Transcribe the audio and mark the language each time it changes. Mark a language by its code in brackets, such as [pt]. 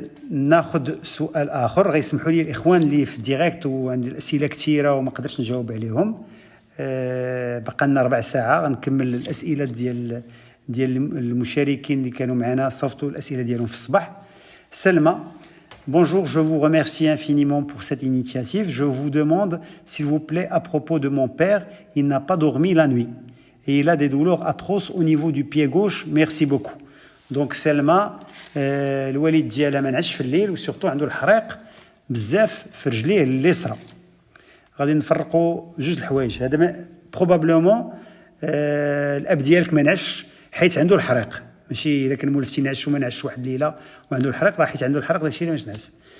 [ar] ناخذ سؤال اخر. غيسمحوا لي الاخوان اللي في الديريكت وعندي الاسئله كثيره وما قدرتش نجاوب عليهم، بقى لنا 4 ساعات غنكمل الاسئله ديال المشاركين اللي كانوا معنا، صيفطوا الاسئله ديالهم في الصباح. [fr] سلمى: Bonjour, je vous remercie infiniment pour cette initiative. Je vous demande, s'il vous plaît, à propos de mon père, il n'a pas dormi la nuit et il a des douleurs atroces au niveau du pied gauche. Merci beaucoup. [ar] Donc سلمى الوالد ديالها ما نعش في الليل، وسورتو عنده الحريق بزاف في رجليه اليسرى. غادي نفرقوا جوج الحوايج. هذا بروبابلومون الاب ديالك ما نعش حيت عنده الحريق، ماشي الا كان مولفتي نعش وما نعش واحد الليله وعنده الحريق، راه حيت عنده الحريق داكشي اللي ماش نعس.